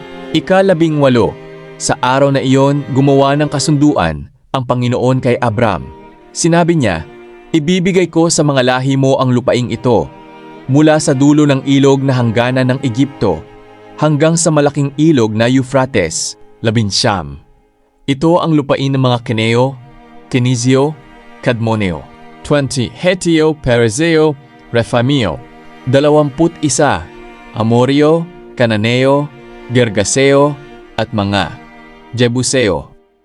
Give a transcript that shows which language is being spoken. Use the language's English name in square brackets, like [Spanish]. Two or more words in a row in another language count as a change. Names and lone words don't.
[Filipino] Ika-18, sa araw na iyon gumawa ng kasunduan ang Panginoon kay Abram. Sinabi niya, "Ibibigay ko sa mga lahi mo ang lupaing ito, mula sa dulo ng ilog na hangganan ng Egypto, hanggang sa malaking ilog na Euphrates." 19, ito ang lupain ng mga Keneo, Kenizio, Kadmoneo. 20, Hetio, Perezeo, Refaimeo. 21, Amoreo, Cananeo, Gergaseo, at mga Jebuseo.